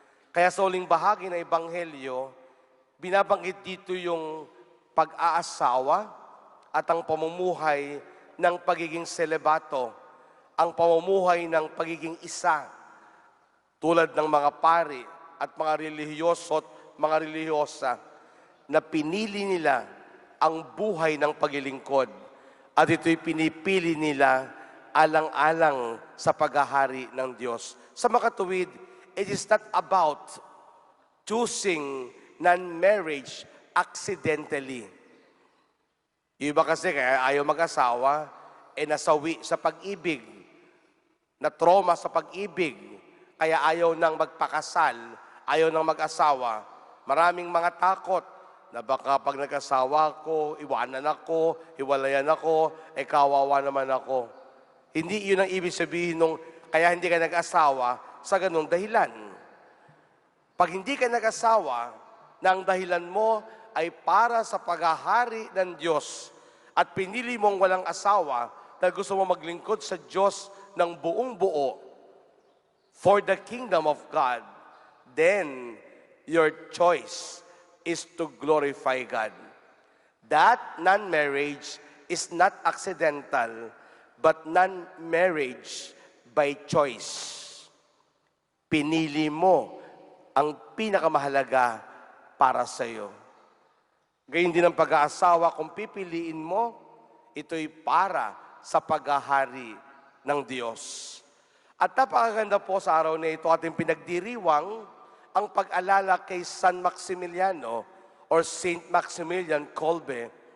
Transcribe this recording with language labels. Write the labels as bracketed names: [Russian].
[Filipino] Kaya sa uling bahagi ng Ebanghelyo, binabanggit dito yung pag-aasawa at ang pamumuhay ng pagiging selebato, ang pamumuhay ng pagiging isa, tulad ng mga pari at mga relihiyoso at mga relihiyosa na pinili nila ang buhay ng paglilingkod at ito'y pinipili nila alang-alang sa paghahari ng Diyos. Sa makatuwid, [English] it is not about choosing non-marriage accidentally. [Filipino] Yung iba kasi kaya ayaw mag-asawa, nasawi sa pag-ibig, na trauma sa pag-ibig, kaya ayaw nang magpakasal, ayaw nang mag-asawa. Maraming mga takot na baka pag nag-asawa ko, iwanan ako, hiwalayan ako, kawawa naman ako. Hindi yun ang ibig sabihin nung kaya hindi ka nag-asawa sa ganung dahilan. Pag hindi ka nag-asawa, na ang dahilan mo ay para sa paghahari ng Diyos at pinili mong walang asawa dahil gusto mo maglingkod sa Diyos ng buong buo [English] for the kingdom of God, then your choice is to glorify God. That non-marriage is not accidental, but non-marriage by choice. [Filipino] Pinili mo ang pinakamahalaga para sa iyo. Gayun din ang pag-aasawa, kung pipiliin mo, ito'y para sa paghahari ng Diyos. At napakaganda po sa araw na ito ating pinagdiriwang ang pag-alala kay San Maximiliano or Saint Maximilian Kolbe.